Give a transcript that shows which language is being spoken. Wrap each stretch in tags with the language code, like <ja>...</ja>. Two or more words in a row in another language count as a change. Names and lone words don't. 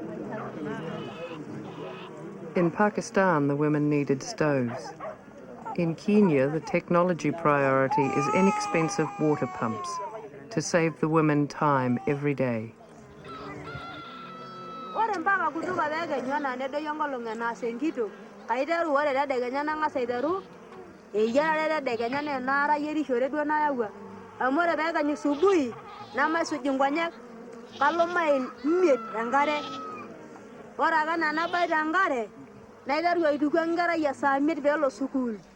<en>In Pakistan, the women needed stoves. In Kenya, the technology priority is inexpensive water pumps to save the women time every day.</en> <mas>kutuka pekenya na nedoyio enkolong enaas enkito kaiteru ore tedekenya nang'as aiteru eyiarare tedekenya naa enaara ayierishore duo nayawua amu ore peekenyu subuhi namaisuj inkonyek kalo mail 5 enkare ore ake nanabai tenkare naiteru aituku enkerai esaa 5 peelo sukuul</mas>